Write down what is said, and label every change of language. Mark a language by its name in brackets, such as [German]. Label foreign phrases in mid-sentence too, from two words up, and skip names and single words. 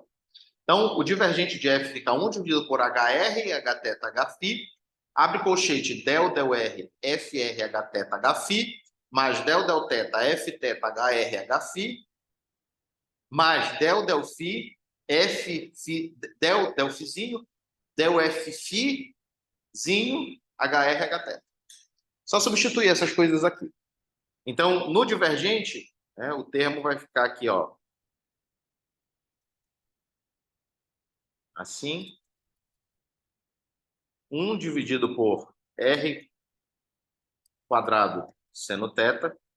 [Portuguese] Então, o divergente de F fica 1 dividido por HR, Hθ, Hφ. Abre colchete, del, del R, FR, Hθ, Hφ. Mais del, del θ, Fθ, HR, Hφ. Mais del, del Φ, F, del, del Fzinho, del F, Fzinho, HR, Hθ. Só substituir essas coisas aqui. Então, no divergente, né, o termo vai ficar aqui, ó. Assim. 1 dividido por R quadrado seno θ.